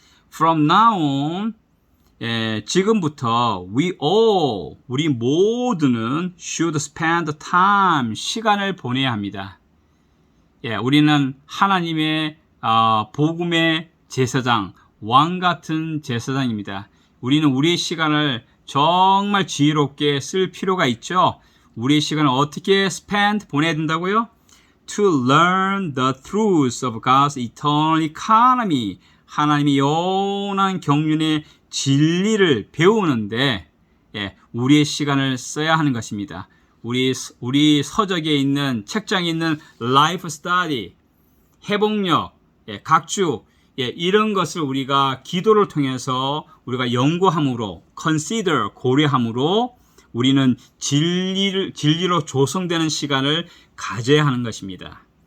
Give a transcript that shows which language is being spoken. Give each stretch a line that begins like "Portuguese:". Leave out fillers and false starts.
English: From now on,
Korean: 지금부터 우리 모두는
English: should spend time,
Korean: 시간을 보내야 합니다. 우리는 하나님의 복음의 제사장, 왕 같은 제사장입니다. 우리는 우리의 시간을 정말 지혜롭게 쓸 필요가 있죠. 우리의 시간을 어떻게 spend 보내야 된다고요?
English: To learn the truths of God's eternal economy.
Korean: 하나님의 영원한 경륜의 진리를 배우는데 우리의 시간을 써야 하는 것입니다. 우리 서적에 있는, 책장에 있는 라이프 스터디, 회복력, 각주, 이런 것을 우리가 기도를 통해서 우리가 연구함으로, consider, 고려함으로 우리는 진리로 조성되는 시간을 가져야 하는 것입니다.